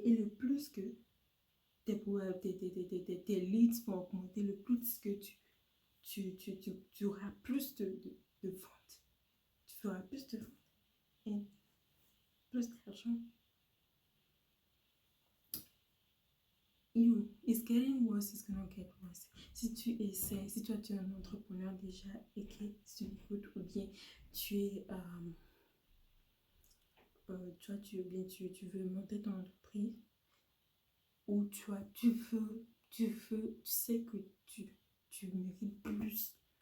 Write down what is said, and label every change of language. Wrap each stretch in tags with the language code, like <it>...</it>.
<fr>Et le plus que tes leads vont augmenter, le plus que tu auras plus de ventes. Tu feras plus de ventes et plus d'argent.</fr> <en>It's getting worse, it's gonna get worse.</en> <fr>Si tu essaies, si toi tu es un entrepreneur déjà et que tu écoutes ou bien tu es, tu veux monter ton entreprise ou tu sais que tu mérites plus.</fr>